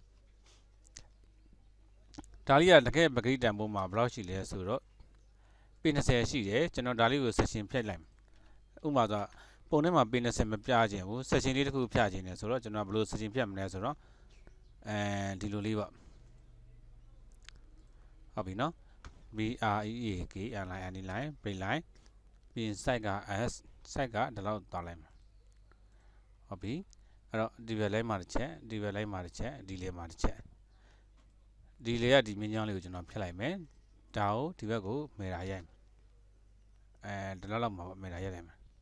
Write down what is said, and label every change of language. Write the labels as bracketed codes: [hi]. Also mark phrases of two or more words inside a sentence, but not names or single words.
[my] ဒါလေးကတကယ်ပဂရိတန်ပုံမှာဘယ်လောက်ရှိလဲဆိုတော့ပေ20ရှိတယ်ကျွန်တော်ဒါလေးကို section ဖြတ်လိုက်မယ်ဥပမာဆိုပုံထဲမှာပေ20မပြခြင်းဘူး section လေးတစ်ခုဖြတ်ခြင်းနဲ့ဆိုတော့ကျွန်တော်ဘယ်လို section ဖြတ်မလဲဆိုတော့ဒီလိုလေးပေါ့ ဟုတ်ပြီနော် [en] B R E A K L I N line break line [my] ပြီးရင် site က S site ကဒီလောက်သွားလိုက်မှာဟုတ်ပြီအဲ့တော့ဒီဘက်လိုက်မှာတစ်ချက်ဒီဘက်လိုက်မှာတစ်ချက်ဒီလေးမှာတစ်ချက်ဒီလေးကဒီမြင်းချောင်းလေးကိုကျွန်တော်ဖြတ်လိုက်မယ်ဒါကိုဒီဘက်ကိုမေတာရိုက်ဒီလောက်မှာမေတာရိုက်လိုက်မယ်